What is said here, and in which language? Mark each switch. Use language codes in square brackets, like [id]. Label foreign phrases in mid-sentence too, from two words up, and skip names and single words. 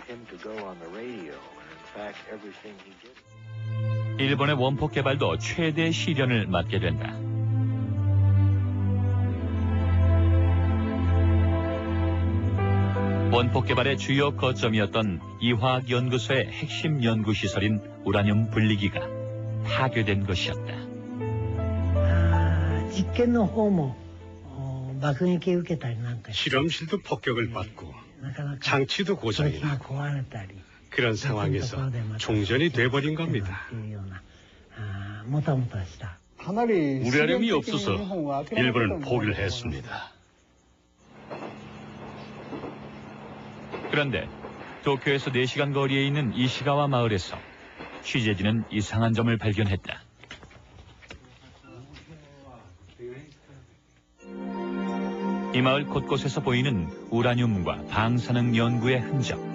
[ko] 일본의 원폭 개발도 최대 시련을 맞게 된다. 원폭 개발의 주요 거점이었던 이화학연구소의 핵심 연구시설인 우라늄 분리기가 파괴된 것이었다. [ja] 実験の方も爆撃受けたりなんかして [ko] 실험실도 폭격을 받고 [ja] なかなか [ko] 장치도 [ja] それ [ko] 고장이 [ja] が [ko] 나고 [ja] 壊れたり [ko] 그런 상황에서 종전이 돼버린 겁니다. [ja] っていうようなもたもたした [ko] 우라늄이 없어서 일본은 포기를 했습니다. 그런데 도쿄에서 4시간 거리에 있는 이시가와 마을에서 취재진은 이상한 점을 발견했다. 이 마을 곳곳에서 보이는 우라늄과 방사능 연구의 흔적.